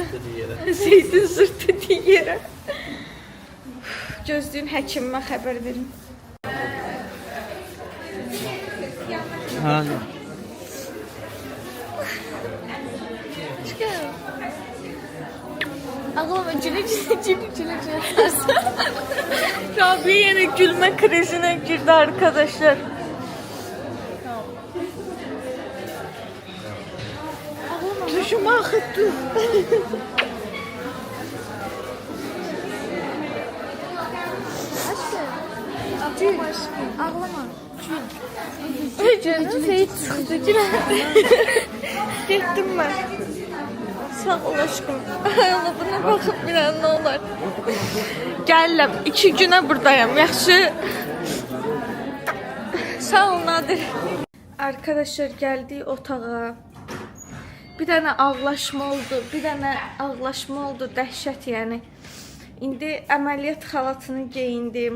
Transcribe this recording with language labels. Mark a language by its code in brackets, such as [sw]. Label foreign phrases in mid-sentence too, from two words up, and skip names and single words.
[az] Zeydin zırt dediyi yerə. Gözlüyün həkimimə xəbər verin. Hə. Ağlama gülə. [tr] Rabia yine gülme krizine girdi arkadaşlar. Düşüme akıttı. Ağlama aşkım. Ağlama. Canım Seyit sıkıntı Gittim ben. Sağ ol aşkım. Allah buna bakıp bilen ne olur. [az] Gəlirəm. 2 günə buradayım. Yaxşı. Sağ ol Nadir. [tr] Arkadaşlar geldik [az] otağa. Bir dənə ağlaşma oldu, dəhşət yəni. İndi əməliyyat xalatını geyindim.